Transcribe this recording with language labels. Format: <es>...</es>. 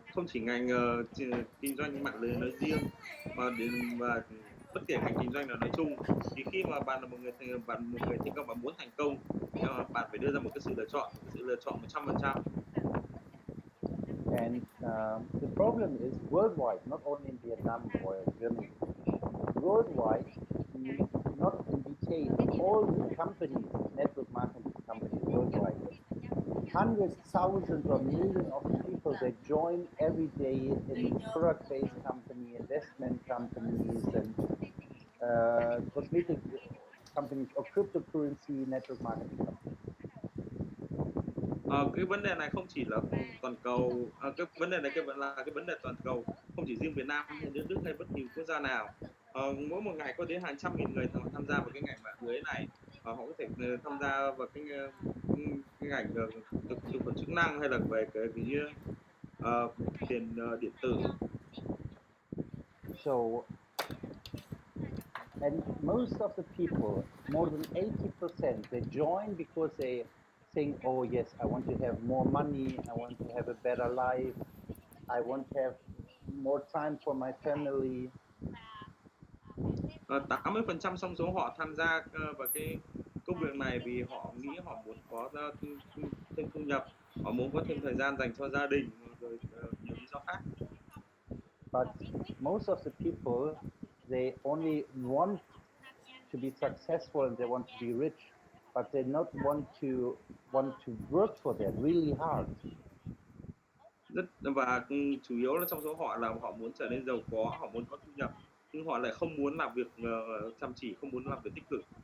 <vi>Không chỉ ngành kinh doanh mạng lưới nói riêng, và bất kể ngành kinh doanh nào nói chung, thì khi mà bạn là một người thành công, bạn muốn thành công, bạn phải đưa ra một cái sự lựa chọn 100%.</vi> <en>And the problem is worldwide, not only in Vietnam or Germany. Worldwide, not in detail, all the companies, network marketing companies worldwide, hundreds, thousands, or millions of people, they join every day in product-based companies, investment companies, and cosmetic companies, or cryptocurrency network marketing companies.</en> <vi>Cái vấn đề này không chỉ là toàn cầu, cái vấn đề này là cái vấn đề toàn cầu, không chỉ riêng Việt Nam hay nước Đức hay bất kỳ quốc gia nào. Mỗi một ngày có đến hàng trăm nghìn người tham gia vào cái ngành mạng lưới này. Họ có thể tham gia vào cái ngành thực phẩm chức năng, hay là về cái tiền điện tử.</vi> <en>So, and most of the people, more than 80%, they join because they think, oh yes, I want to have more money, I want to have a better life, I want to have more time for my family.</en> <vi>80% trong số họ tham gia vào cái công việc này vì họ nghĩ họ muốn có thêm thu nhập, họ muốn có thêm thời gian dành cho gia đình, rồi nhiều lý do khác.</vi> <en>But most of the people, they only want to be successful and they want to be rich. but they not want to work for that really hard.</en> <vi>Và chủ yếu là trong số họ là họ muốn trở nên giàu có, họ muốn có thu nhập, nhưng họ lại không muốn làm việc chăm chỉ, không muốn làm việc tích cực.</vi>